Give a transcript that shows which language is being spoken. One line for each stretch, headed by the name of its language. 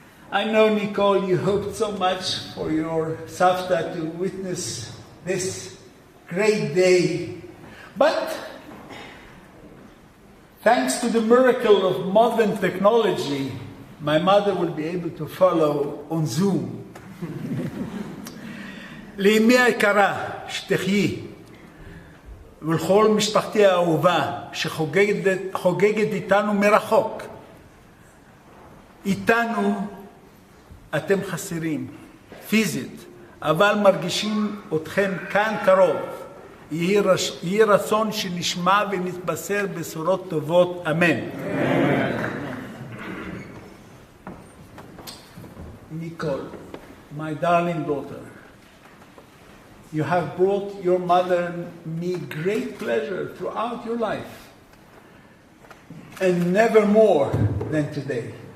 English: I know, Nicole, you hoped so much for your Savta to witness this great day. But thanks to the miracle of modern technology, my mother will be able to follow on Zoom.
Hebrew: לאמי היקרה, שתחיי, ולכל משפחתי האהובה שחוגגת איתנו מרחוק. איתנו אתם חסרים, פיזית, אבל מרגישים אתכם כאן קרוב. יהי רצון שנשמע ונתבשר בשורות טובות, אמן.
English: Nicole, my darling daughter, you have brought your mother and me great pleasure throughout your life, and never more than today.